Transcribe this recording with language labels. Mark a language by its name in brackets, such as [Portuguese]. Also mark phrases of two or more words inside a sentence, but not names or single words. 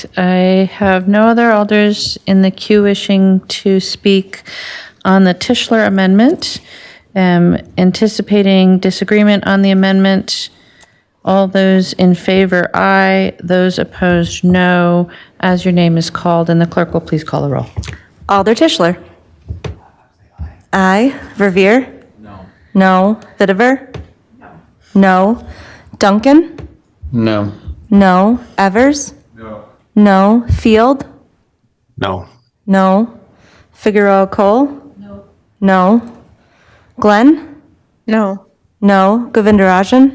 [English] I have no other alders in the queue wishing to speak on the Tischler amendment. Anticipating disagreement on the amendment. All those in favor, aye. Those opposed, no. As your name is called, and the clerk will please call the roll. Alder Tischler. Aye. Verveer. No. Vitiver. No. Duncan. No. No. Evers. No. Field. No. No. Figueroa Cole. No. Glenn. No. Govindarajan.